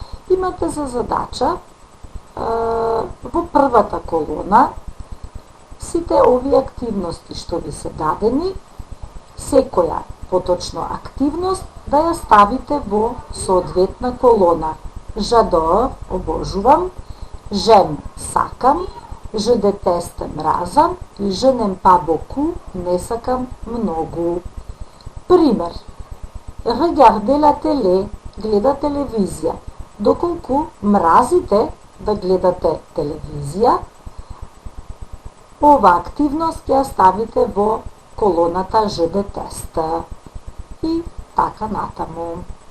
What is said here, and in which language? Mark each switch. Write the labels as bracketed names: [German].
[Macedonian] Имате за задача во првата колона сите овие активности што ви се дадени, секоја поточно активност да ја ставите во соодветна колона. [French] J'adore, [Macedonian] обожувам, [French] j'aime, [Macedonian] сакам, [French] je déteste, [Macedonian] мразам и [French] je n'aime pas beaucoup, [Macedonian] не сакам многу. Пример. [French] Regarder la télé, [Macedonian] гледа телевизија. Доколку мразите да гледате телевизија, ова активност ќе ја ставите во колоната [French] je déteste. [Macedonian] И така натаму.